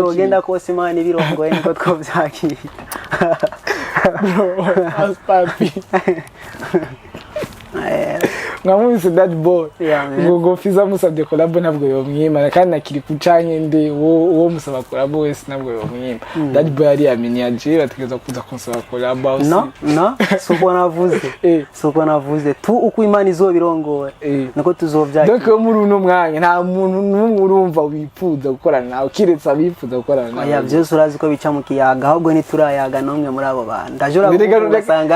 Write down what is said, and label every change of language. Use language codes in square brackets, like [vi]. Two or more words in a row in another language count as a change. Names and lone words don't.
[rn] ko ugenda kose imana ibirongoye niko twobyakira as papi ngamwise Dutch Boy ngo Fizzo musabye collabo ntabwo yomwima kandi nakiri kucanye ndi wo musaba collabo wese ntabwo yomwima Dutch Boy ari aminiaje bategeza kuza kunsaba collabo no suko navuze tu uko imana izobirongoye nako tuzovyakira donc muri uno mwanya nta muntu n'umwe urumva wifuza gukorana nawe kiretse abifuza gukorana nawe oya byose urazi ko bica mu kiyaga ahubwo ni turayaga nomwe muri abo bandi ndajura gusanga